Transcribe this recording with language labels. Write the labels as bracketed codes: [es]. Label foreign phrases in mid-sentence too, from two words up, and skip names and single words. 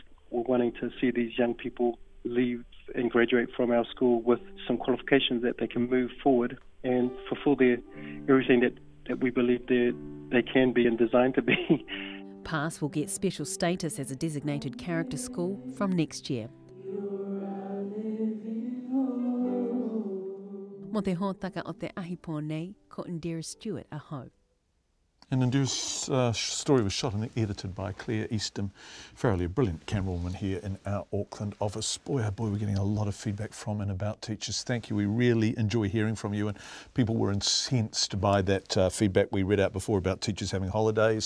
[en] We're wanting to see these young people leave and graduate from our school with some qualifications that they can move forward and fulfill everything that we believe they can be and designed to be. PASS will get special status as a designated character school from next year. [mi] Mo te hōtaka o te ahipo nei, ko Indira Stewart aho. [en] And Indira's story was shot and edited by Claire Eastham Farrelly, a brilliant camerawoman here in our Auckland office. Boy, oh boy, we're getting a lot of feedback from and about teachers. Thank you. We really enjoy hearing from you, and people were incensed by that feedback we read out before about teachers having holidays.